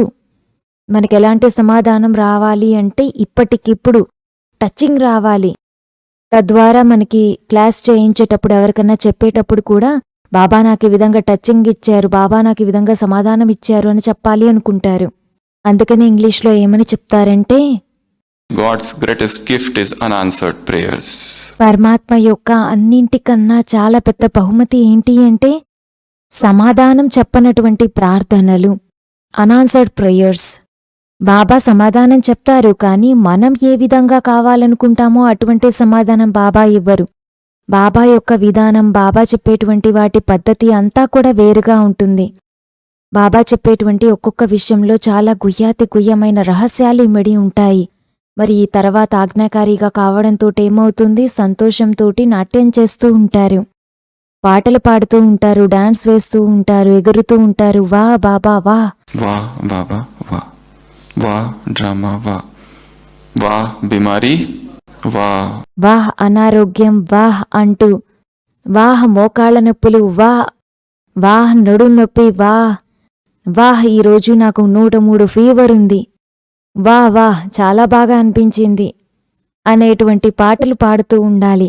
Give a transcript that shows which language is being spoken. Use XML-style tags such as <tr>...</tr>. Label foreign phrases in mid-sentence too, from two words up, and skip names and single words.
<te>మనకెలాంటి సమాధానం రావాలి అంటే ఇప్పటికిప్పుడు టచింగ్ రావాలి. తద్వారా మనకి క్లాస్ చేయించేటప్పుడు ఎవరికన్నా చెప్పేటప్పుడు కూడా బాబా నాకు ఈ విధంగా టచింగ్ ఇచ్చారు, బాబా నాకు ఈ విధంగా సమాధానం ఇచ్చారు అని చెప్పాలి అనుకుంటారు. అందుకని ఇంగ్లీష్లో ఏమని చెప్తారంటే</te> <en>God's greatest gift is unanswered prayers.</en> <te>పరమాత్మ యొక్క అన్నింటికన్నా చాలా పెద్ద బహుమతి ఏంటి అంటే సమాధానం చెప్పనటువంటి ప్రార్థనలు,</te> <en>unanswered prayers.</en> <te>బాబా సమాధానం చెప్తారు, కానీ మనం ఏ విధంగా కావాలనుకుంటామో అటువంటి సమాధానం బాబా ఇవ్వరు. బాబా యొక్క విధానం, బాబా చెప్పేటువంటి వాటి పద్ధతి అంతా కూడా వేరుగా ఉంటుంది. బాబా చెప్పేటువంటి ఒక్కొక్క విషయంలో చాలా గుయ్యమైన రహస్యాలు ఇమిడి ఉంటాయి. మరి ఈ తర్వాత ఆజ్ఞాకారిగా కావడంతో ఏమవుతుంది? సంతోషంతోటి నాట్యం చేస్తూ ఉంటారు, పాటలు పాడుతూ ఉంటారు, డాన్స్ వేస్తూ ఉంటారు, ఎగురుతూ ఉంటారు.</te> <hi>वाह बाबा वाह, वाह बाबा वाह, वाह ड्रामा वाह, वाह बीमारी वाह,</hi> <te>వాహ్ అనారోగ్యం వాహ్ అంటూ, వాహ్ మోకాళ్ళ నొప్పులు వా, వాహ్ నడు నొప్పి వా, వాహ్ ఈరోజు నాకు 103 ఫీవర్ ఉంది, వా వాహ్ చాలా బాగా అనిపించింది అనేటువంటి పాటలు పాడుతూ ఉండాలి.</te>